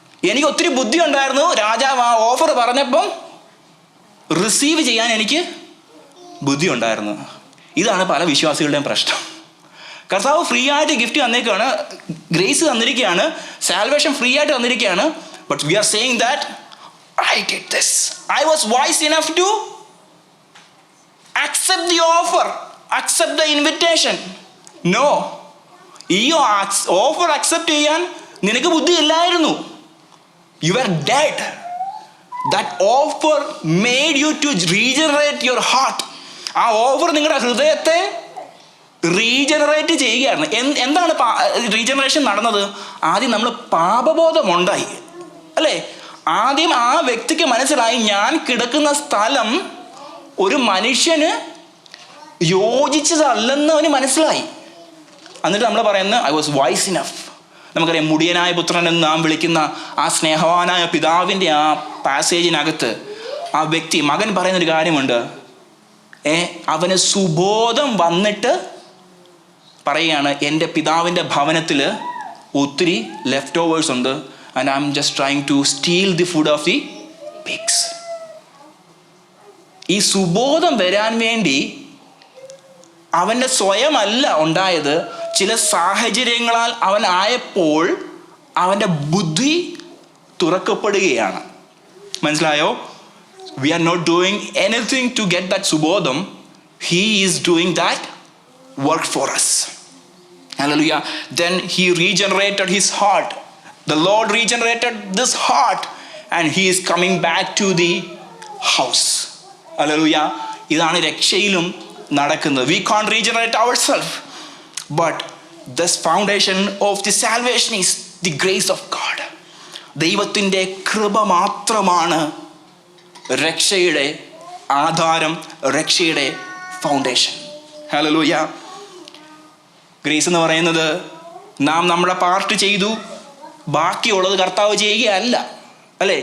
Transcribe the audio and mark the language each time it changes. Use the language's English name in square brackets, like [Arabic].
[Malayalam] എനിക്ക് ഒത്തിരി ബുദ്ധി ഉണ്ടായിരുന്നു. രാജാവ് ആ ഓഫർ പറഞ്ഞപ്പം റിസീവ് ചെയ്യാൻ എനിക്ക് ബുദ്ധി ഉണ്ടായിരുന്നു. ഇതാണ് പല വിശ്വാസികളുടെയും പ്രശ്നം. കർത്താവ് ഫ്രീ ആയിട്ട് ഗിഫ്റ്റ് തന്നേക്കാണ്, ഗ്രേസ് തന്നിരിക്കുകയാണ്, സാൽവേഷൻ ഫ്രീ ആയിട്ട് തന്നിരിക്കുകയാണ്. [English] But we are saying that I did this. I was wise enough to accept the offer, accept the invitation. No. [Malayalam] ഈ ഓഫർ അക്സെപ്റ്റ് ചെയ്യാൻ നിനക്ക് ബുദ്ധി ഇല്ലായിരുന്നു. [English] You were dead. That offer made you to regenerate your heart. [Malayalam] ആ offer നിങ്ങളുടെ ഹൃദയത്തെ regenerate ചെയ്യുകയാണ്. എന്താണ് റീജനറേഷൻ നടന്നത്? ആദ്യം നമ്മൾ പാപബോധമുണ്ടായി, അല്ലേ? ആദ്യം ആ വ്യക്തിക്ക് മനസ്സിലായി, ഞാൻ കിടക്കുന്ന സ്ഥലം ഒരു മനുഷ്യന് യോജിച്ചതല്ലെന്ന് അവന് മനസ്സിലായി. എന്നിട്ട് നമ്മൾ പറയുന്നത് [English] I was wise enough. [Malayalam] നമുക്കറിയാം, മുടിയനായ പുത്രൻ എന്ന് നാം വിളിക്കുന്ന ആ സ്നേഹവാനായ പിതാവിൻ്റെ ആ പാസേജിനകത്ത് ആ വ്യക്തി, മകൻ പറയുന്നൊരു കാര്യമുണ്ട്. അവന് സുബോധം വന്നിട്ട് പറയുകയാണ്, എൻ്റെ പിതാവിൻ്റെ ഭവനത്തിൽ ഒത്തിരി ലെഫ്റ്റ് ഓവേഴ്സ് ഉണ്ട്, [English] and I'm just trying to steal the food of the pigs. [Malayalam] ഈ സുബോധം വരാൻ വേണ്ടി അവൻ്റെ സ്വയമല്ല ഉണ്ടായത്, ചില സാഹചര്യങ്ങളാൽ അവൻ ആയപ്പോൾ അവൻ്റെ ബുദ്ധി തുറക്കപ്പെടുകയാണ്. മനസ്സിലായോ? [English] We are not doing anything to get that subodham. He is doing that work for us. Hallelujah. Then he regenerated his heart. The Lord regenerated this heart and he is coming back to the house. Hallelujah. [Malayalam] ഇതാണ് രക്ഷയിലും നടക്കുന്നത്. [English] We can't regenerate ourselves, but this foundation of the salvation is the grace of God. [Malayalam] ദൈവത്തിൻ്റെ കൃപ മാത്രമാണ് രക്ഷയുടെ ആധാരം, രക്ഷയുടെ foundation. Hallelujah. Grace എന്ന് പറയുന്നത് നാം നമ്മുടെ പാർട്ട് ചെയ്തു, ബാക്കിയുള്ളത് കർത്താവ് ചെയ്യുകയല്ല, അല്ലേ?